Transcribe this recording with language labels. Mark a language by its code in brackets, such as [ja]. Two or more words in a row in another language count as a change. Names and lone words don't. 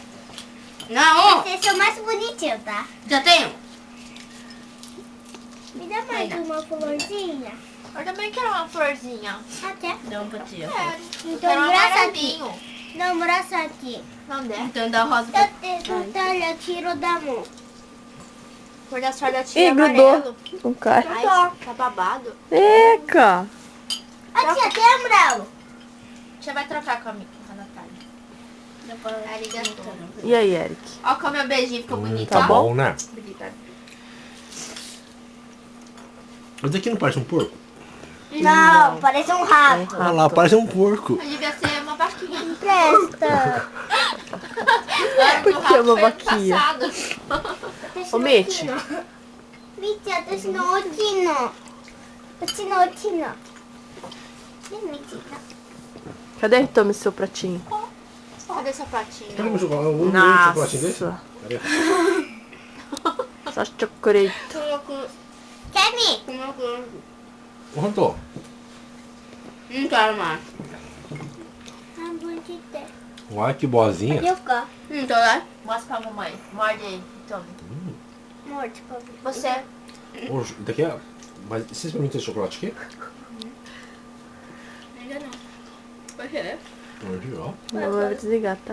[pt] Não, Esse é o mais bonitinho, tá? já tenho. Me dá mais uma florzinha. Eu também quero uma florzinha. Até. Dá um pra tia. Quero. Então, Quero um murasaki. amarelinho. Não, murasaki. Não der. Então dá rosa [ja] だ [pt] pra... [ja] って、そしたら黄色だもん。 [pt] Cor da sua da tia Ih, amarelo. grudou. Não cai. Ai, tá babado. Eca! A tia, tem amarelo. Você vai trocar com a Natália. Arigato. E aí, Eric? Ó como meu beijinho ficou bonito. Tá ó. bom? Bom, né? Obrigada. Mas aqui não parece um porco? Não, parece um rato. Ah lá, parece um porco. Eu devia ser uma vaquinha. Presta. Por que uma vaquinha? Passado. Ô, Mitch. [ja] みっち、私の大きいの。うちの大きいの。ね、みっち。 [pt] Cadê? Tome seu pratinho. Cadê seu pratinho? Cadê meu chocolate? Um chocolatinho desse? Nossa. Cadê? Só chocolate. ケミ Quanto? Não quero mais. [ja] 半分切って。 [pt] Uai, que boazinha. [ja] よっか。 [pt] Então dá. Mostra pra mamãe. Morde aí, tome. [ja] もう、tipo. [pt] Você. Ô, daqui é... Mas você experimentou esse chocolate aqui? Ainda não. Por quê? Hoje, ó. Eu vou desligar, tá?